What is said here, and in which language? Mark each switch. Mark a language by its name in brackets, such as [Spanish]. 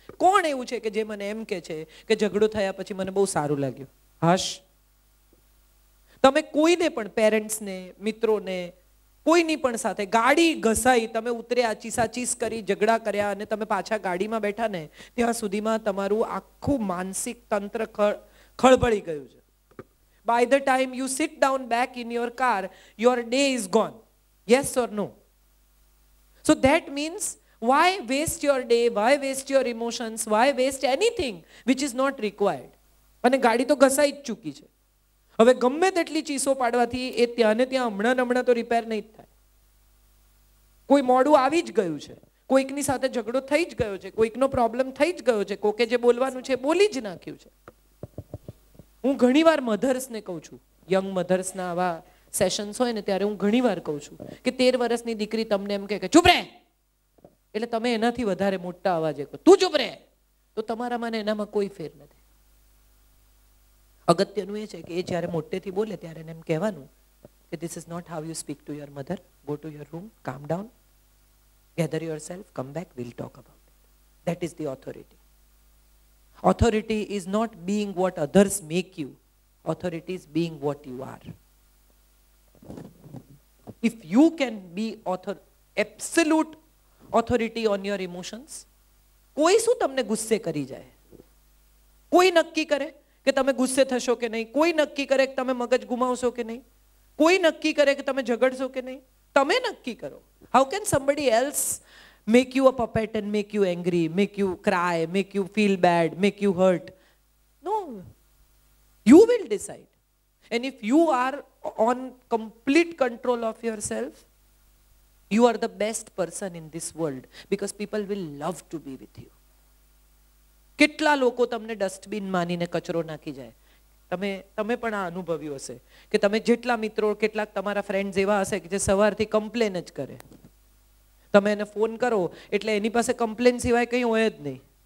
[Gujarati] કોણ એવું છે કે જે મને એમ કે છે કે ઝઘડો થયા પછી મને બહુ સારું લાગ્યું? હશ. તમે કોઈને પણ, પેરેન્ટ્સને, મિત્રોને, કોઈની પણ સાથે ગાડી ઘસાઈ, તમે ઉતર્યા, ચીસાચીસ કરી, ઝઘડા કર્યા અને તમે પાછા ગાડીમાં બેઠા ને ત્યાં સુધીમાં તમારું આખું માનસિક તંત્ર ખળભળી ગયું છે. [English] By the time you sit down back in your car, your day is gone. Yes or no? So that means, why waste your day? Why waste your emotions? Why waste anything which is not required? [Gujarati] અને ગાડી તો ઘસાઈ જ ચૂકી છે. હવે ગમે તેટલી ચીસો પાડવાથી એ ત્યાં ને ત્યાં હમણાં તો રિપેર નહીં થાય. કોઈ મોડું આવી જ ગયું છે, કોઈકની સાથે ઝઘડો થઈ જ ગયો છે, કોઈકનો પ્રોબ્લેમ થઈ જ ગયો છે, કોકે જે બોલવાનું છે બોલી જ નાખ્યું છે. હું ઘણીવાર મધર્સને કહું છું, યંગ મધર્સના આવા સેશન્સ હોય ને ત્યારે હું ઘણીવાર કહું છું કે 13 વર્ષની દીકરી તમને એમ કે ચૂપ રહે, એટલે તમે એનાથી વધારે મોટા અવાજે કહો તું ચૂપ રહે, તો તમારામાં ને એનામાં કોઈ ફેર નથી. અગત્યનું એ છે કે એ જ્યારે મોટેથી બોલે ત્યારે એને એમ કહેવાનું કે [English] This is not how you speak to your mother. Go to your room, calm down, gather yourself, come back, will talk about it. That is the authority. Authority is not being what others make you. Authority is being what you are. If you can be absolute authority on your emotions, [Gujarati] કોઈ શું તમને ગુસ્સે કરી જાય? કોઈ નક્કી કરે કે તમે ગુસ્સે થશો કે નહીં? કોઈ નક્કી કરે કે તમે મગજ ગુમાવશો કે નહીં? કોઈ નક્કી કરે કે તમે ઝઘડશો કે નહીં? તમે નક્કી કરો. [English] How can somebody else make you a puppet and make you angry, make you cry, make you feel bad, make you hurt? No. You will decide. And if you are on complete control of yourself, you are the best person in this world, because people will love to be with you. [Gujarati] કેટલા લોકો તમને dustbin માનીને કચરો નાખી જાય. તમે પણ આ અનુભવ્યું હશે કે તમે જેટલા મિત્રો, કેટલાક તમારા ફ્રેન્ડ્સ એવા હશે કે જે સવારથી કમ્પ્લેન જ કરે. તમે એને ફોન કરો એટલે એની પાસે કમ્પ્લેન સિવાય કંઈ હોય જ નહીં.